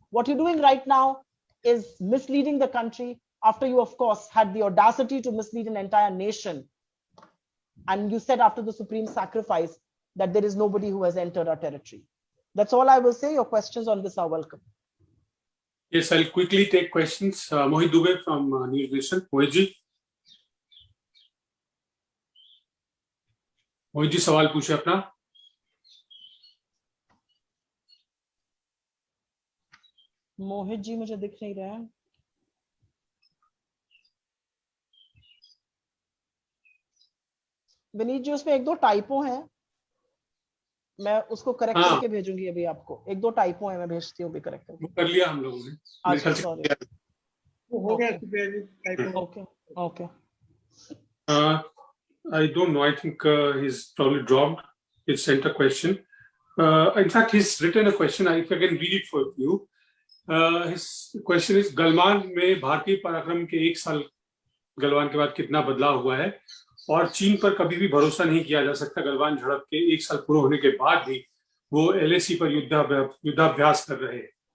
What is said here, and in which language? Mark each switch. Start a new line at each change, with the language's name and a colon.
English: What you're doing right now is misleading the country after you, of course, had the audacity to mislead an entire nation. And you said after the supreme sacrifice that there is nobody who has entered our territory. That's all I will say. Your questions on this are welcome. Yes, I'll quickly take questions. Mohit Dubey from News Nation.
Hindi: Mohit ji, सवाल पूछे अपना. मोहित जी मुझे दिख नहीं रहा है. विनीत जी, उसमें 1-2 typo हैं, मैं उसको करेक्ट करके भेजूंगी अभी आपको. 1-2 टाइपो हैं, मैं भेजती हूँ भी करेक्ट करके. कर लिया हम लोगों ने. अच्छा, सॉरी. हो गया.
English: Okay. I don't know. I think he's probably dropped. He sent a question. In fact, he's written a question. If I can read it for you. His question is,
Hindi: Galwan में भारतीय पराक्रम के 1 साल गलवान के बाद कितना बदलाव हुआ है, और चीन पर कभी भी भरोसा नहीं किया जा सकता. गलवान झड़प के 1 साल पूरे होने के बाद भी वो LAC पर युद्धाभ्यास कर रहे हैं.